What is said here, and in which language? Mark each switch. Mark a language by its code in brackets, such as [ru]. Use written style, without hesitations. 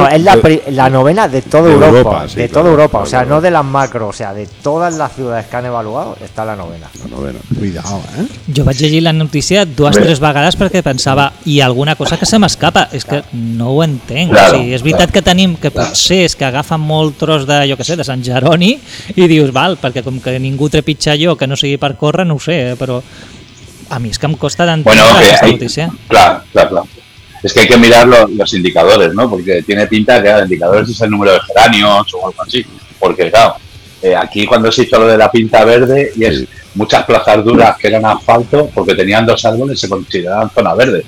[es] no, es la novena de toda Europa. Claro, o sea, claro. No de las macro, o sea, de todas las ciudades que han evaluado, está la novena. La novena. Cuidado, ¿eh? Yo voy a llegir la noticia dos o tres vagadas porque pensaba, y alguna cosa que se me escapa, es que [ca] no ho entenc. [es] Claro, [ca] o sigui, és veritat que tenim, que potser és que agafa molt tros de, jo que sé, de Sant Jeroni, i dius, val, perquè com que ningú trepitja jo, que no sigui per córrer, no ho sé, però... [es] A mí es que me costa tanto. Bueno, okay, esta noticia. Claro. Es que hay que mirar los indicadores, ¿no? Porque tiene pinta de que el indicador es el número de geranios o algo así. porque claro, aquí cuando se hizo lo de la pinta verde y es muchas plazas duras que eran asfalto porque tenían dos árboles, se consideraban zona verde.